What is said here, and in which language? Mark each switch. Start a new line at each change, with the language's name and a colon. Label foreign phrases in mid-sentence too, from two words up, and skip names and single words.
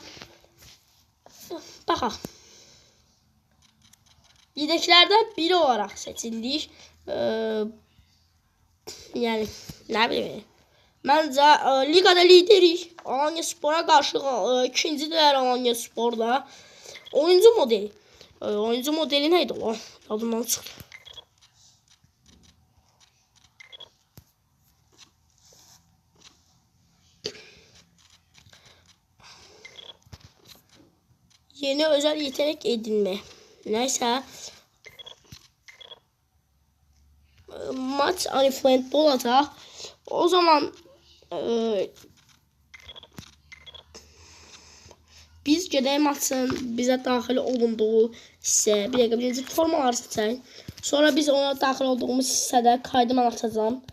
Azerbaijani: Baxaq. Yedəklərdən biri olaraq seçildik. Yəni, nə bileyim. Məncə ligada liderik. Alanyaspora qarşı ikincidir Alanyasporda.
Turkish: Oyuncu modeli. Oyuncu modeli neydi o?
Azerbaijani: Yadımdan çıxdı.
Turkish: Yeni özel yetenek edinme.
Azerbaijani: Neyse. Maç Ariflent'de olacaq. O zaman biz gedək maçın bizə daxil olunduğu hissə. Bir dəqiqə birinci formaları seçək. Sonra biz ona daxil olduğumuz hissədə kaydı mən açacağam.